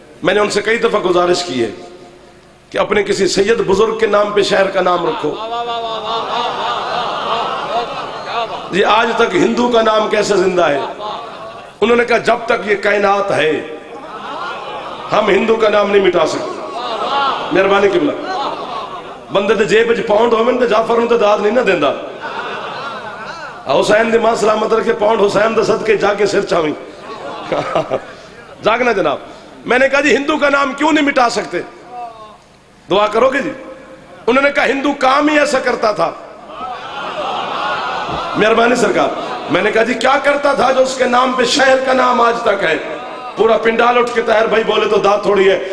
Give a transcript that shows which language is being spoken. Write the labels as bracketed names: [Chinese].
[Urdu] میں نے ان سے کئی دفعہ گزارش کی ہے کہ اپنے کسی سید بزرگ کے نام پہ شہر کا نام رکھو. یہ آج تک ہندو کا نام کیسے زندہ ہے؟ انہوں نے کہا جب تک یہ کائنات ہے ہم ہندو کا نام نہیں مٹا سکتے. مہربانی قبلہ. [Punjabi] بندے دے جیب وچ پاؤنڈ ہوویں تے جعفر نوں تے داد نہیں نہ دیندا. حسین دی ماں سلامت رکھے پاؤنڈ حسین دے صدقے جا کے سر چاویں. [Urdu] جاگنا جناب. میں نے کہا جی ہندو کا نام کیوں نہیں مٹا سکتے؟ دعا کرو گے جی؟ انہوں نے کہا ہندو کام ہی ایسا کرتا تھا. مہربانی سرکار. میں نے کہا جی کیا کرتا تھا جو اس کے نام پہ شہر کا نام آج تک ہے؟ پورا پنڈال اٹھ کے طاہر بھائی بولے تو داد تھوڑی ہے.